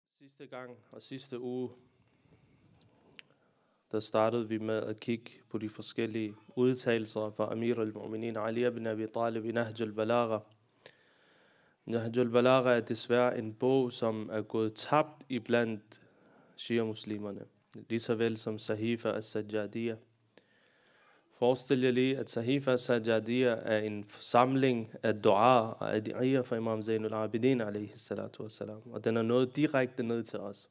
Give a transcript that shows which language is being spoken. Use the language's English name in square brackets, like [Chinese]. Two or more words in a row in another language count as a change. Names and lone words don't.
[Danish] Sidste gang og sidste uge, der startede vi med at kigge på de forskellige udtalelser fra Amir al-Mu'minin Ali ibn Abi Talib i Nahj al-Balagha. Nahj al-Balagha er desværre en bog, som er gået tabt iblandt shia-muslimerne, lige så vel som Sahifa al-Sajjadiyya. Forestil jer lige, at Sahifa al-Sajjadiyya er en samling af dua og adiyya fra Imam Zainul Abidin [Arabic] عليه الصلاة والسلام, [Danish] og den er nået direkte ned til os.